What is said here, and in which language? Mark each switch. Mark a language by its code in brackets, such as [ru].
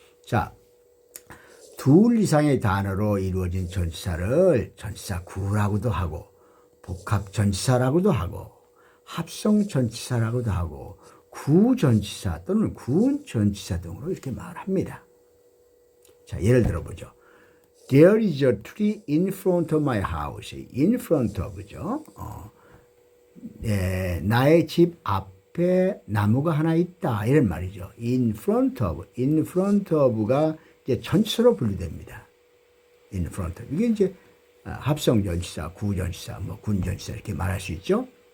[ko] 자, 둘 이상의 단어로 이루어진 전치사를 전치사 구라고도 하고, 복합 전치사라고도 하고, 합성 전치사라고도 하고, 구전치사 또는 구운 전치사 등으로 이렇게 말합니다. 자, 예를 들어보죠. [en] There is a tree in front of my house. [ko] In front of죠. 나의 집 앞에 나무가 하나 있다, 이런 말이죠. In front of가 이제 전치사로 분류됩니다. In front of. 이게 이제 합성 전치사, 구전치사, 뭐 군전치사 이렇게 말할 수 있죠.